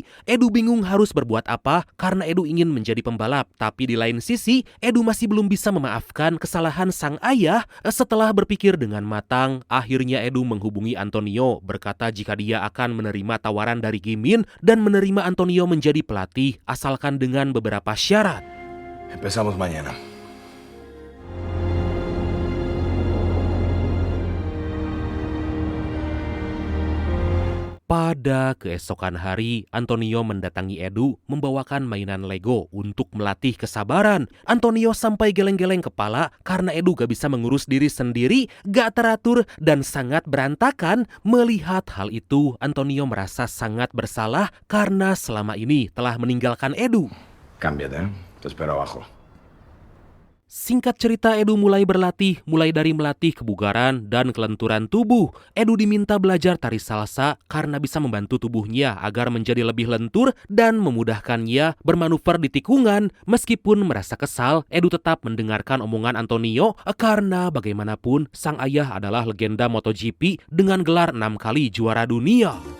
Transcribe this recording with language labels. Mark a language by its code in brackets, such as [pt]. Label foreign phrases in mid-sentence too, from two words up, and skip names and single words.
[id] Edu bingung harus berbuat apa karena Edu ingin menjadi pembalap, tapi di lain sisi Edu masih belum bisa memaafkan kesalahan sang ayah. Setelah berpikir dengan matang, akhirnya Edu menghubungi Antonio, berkata jika dia akan menerima tawaran dari Gimin dan menerima Antonio menjadi pelatih asalkan dengan beberapa syarat. [es] Empezamos mañana. [id] Pada keesokan hari, Antonio mendatangi Edu membawakan mainan Lego untuk melatih kesabaran. Antonio sampai geleng-geleng kepala karena Edu gak bisa mengurus diri sendiri, gak teratur, dan sangat berantakan. Melihat hal itu, Antonio merasa sangat bersalah karena selama ini telah meninggalkan Edu. [es] Cámbiate, te espero abajo. [id] Singkat cerita, Edu mulai berlatih, mulai dari melatih kebugaran dan kelenturan tubuh. Edu diminta belajar tari salsa karena bisa membantu tubuhnya agar menjadi lebih lentur dan memudahkannya bermanuver di tikungan. Meskipun merasa kesal, Edu tetap mendengarkan omongan Antonio karena bagaimanapun sang ayah adalah legenda MotoGP dengan gelar 6 kali juara dunia.